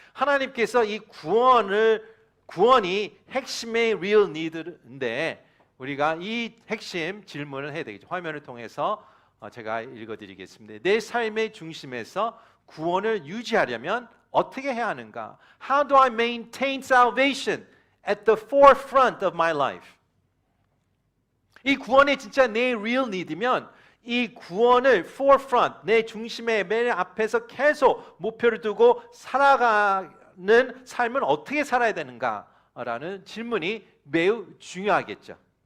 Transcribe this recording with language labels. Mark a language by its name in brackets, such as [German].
[Korean] 하나님께서 이 구원이 핵심의 real need인데 우리가 이 핵심 질문을 해야 되겠죠. 화면을 통해서 제가 읽어드리겠습니다. 내 삶의 중심에서 구원을 유지하려면 어떻게 해야 하는가? [English] How do I maintain salvation at the forefront of my life? [Korean] 이 구원이 진짜 내 real need이면 이 구원을 forefront, 내 중심에 맨 앞에서 계속 목표를 두고 살아가는 삶은 어떻게 살아야 되는가라는 질문이 매우 중요하겠죠.